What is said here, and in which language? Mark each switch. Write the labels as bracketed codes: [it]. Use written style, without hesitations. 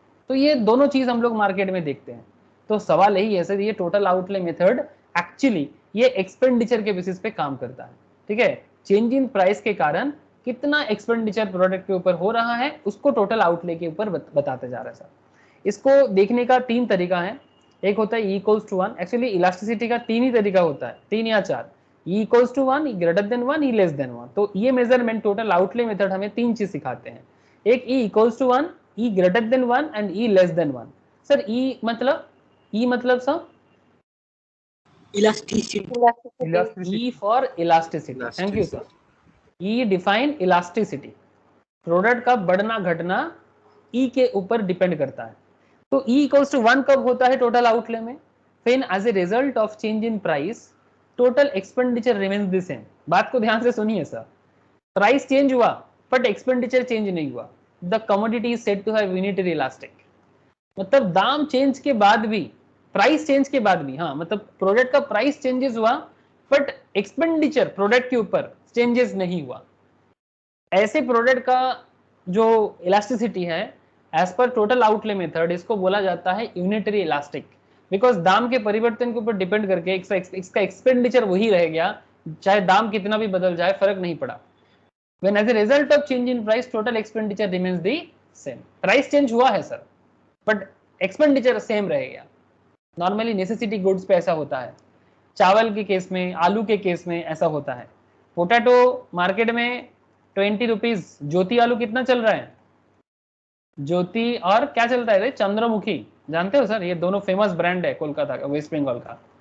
[hi] तो ये दोनों चीज हम लोग मार्केट में देखते हैं। तो सवाल यही है सर, ये टोटल आउटले मेथड एक्चुअली ये एक्सपेंडिचर के बेसिस पे काम करता है, ठीक है। चेंज इन प्राइस के कारण कितना एक्सपेंडिचर प्रोडक्ट के ऊपर हो रहा है, उसको टोटल आउटले के ऊपर बताते जा रहा है सर। इसको देखने का 3 तरीका है। एक होता है E=1, एक्चुअली इलास्टिसिटी का 3 ही तरीका होता है, 3 या 4। [en] E=1, E greater than 1, E less than 1। [hi] तो ये मेजरमेंट टोटल आउटले मेथड हमें 3 चीज सिखाते हैं। एक [en] E=1, E greater than 1 and E less than 1। [hi] Sir E मतलब sir elasticity. E for elasticity, thank you sir. E define elasticity, product का बढ़ना घटना E के ऊपर डिपेंड करता है। तो E=1 कब होता है टोटल आउटले में? फिर [en] As a result of change in price total expenditure remains the same. [hi] बात को ध्यान से सुनिए सर, प्राइस चेंज हुआ बट एक्सपेंडिचर चेंज नहीं हुआ, [en] The commodity is said to have unitary elastic. [hi] मतलब दाम चेंज के बाद भी, प्राइस चेंज के बाद भी, हाँ मतलब प्रोडक्ट का प्राइस चेंजेस हुआ बट एक्सपेंडिचर प्रोडक्ट के ऊपर चेंजेस नहीं हुआ। ऐसे प्रोडक्ट का जो इलास्टिसिटी है as per total outlay method, इसको बोला जाता है यूनिटरी इलास्टिक, बिकॉज दाम के परिवर्तन के ऊपर डिपेंड करके इसका एक्सपेंडिचर वही रह गया, चाहे दाम कितना भी बदल जाए फर्क नहीं पड़ा। [en] When as a result of change in price total expenditure remains the same। [hi] Price change हुआ है सर बट एक्सपेंडिचर सेम रहेगा। नॉर्मली नेसेसिटी गुड्स पे ऐसा होता है, चावल के केस में, आलू के केस में ऐसा होता है। पोटैटो मार्केट में 20 रुपीज, ज्योति आलू कितना चल रहा है? ज्योति और क्या चलता है? चंद्रमुखी, जानते हो सर? ये दोनों फेमस ब्रांड है कोलकाता का, वेस्ट बंगाल का।